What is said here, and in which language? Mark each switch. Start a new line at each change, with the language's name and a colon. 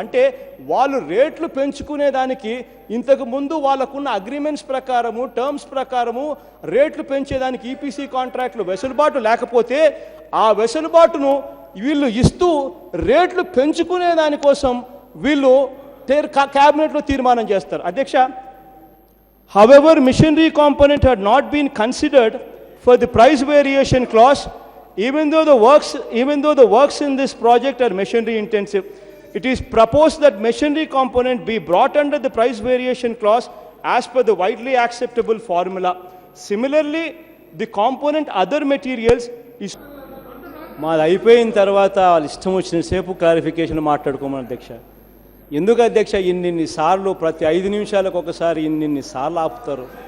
Telugu: అంటే వాళ్ళు రేట్లు పెంచుకునేదానికి ఇంతకు ముందు వాళ్ళకున్న అగ్రిమెంట్స్ ప్రకారము, టర్మ్స్ ప్రకారము రేట్లు పెంచేదానికి ఈపీసీ కాంట్రాక్ట్లు వెసులుబాటు లేకపోతే ఆ వెసులుబాటును వీళ్ళు ఇస్తూ రేట్లు పెంచుకునే దానికోసం వీళ్ళు క్యాబినెట్లో తీర్మానం చేస్తారు.
English: అధ్యక్ష, however, machinery component had not been considered for the price variation clause, even though the works in this project are machinery intensive. It is proposed that machinery component be brought under the price variation clause as per the widely acceptable formula. Similarly, the component other materials is
Telugu: మాది అయిపోయిన తర్వాత వాళ్ళు ఇష్టం వచ్చిన సేపు clarification మాట్లాడుకోమని అధ్యక్ష. ఎందుకు అధ్యక్ష ఇన్నిన్ని సార్లు ప్రతి 5 నిమిషాలకు ఒకసారి ఇన్నిన్ని సార్లు ఆపుతారు?